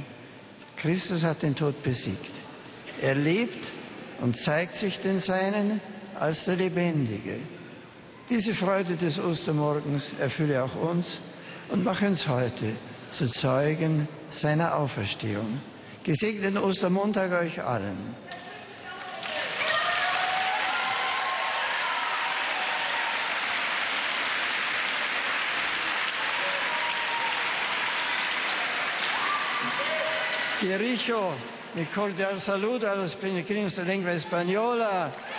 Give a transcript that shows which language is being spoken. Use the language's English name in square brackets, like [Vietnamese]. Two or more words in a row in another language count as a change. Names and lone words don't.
[German] Christus hat den Tod besiegt. Er lebt und zeigt sich den Seinen als der Lebendige. Diese Freude des Ostermorgens erfülle auch uns und mache uns heute zu Zeugen seiner Auferstehung. Gesegneten Ostermontag euch allen. [Spanish] Dirijo mi cordial saludo a los peregrinos de lengua española.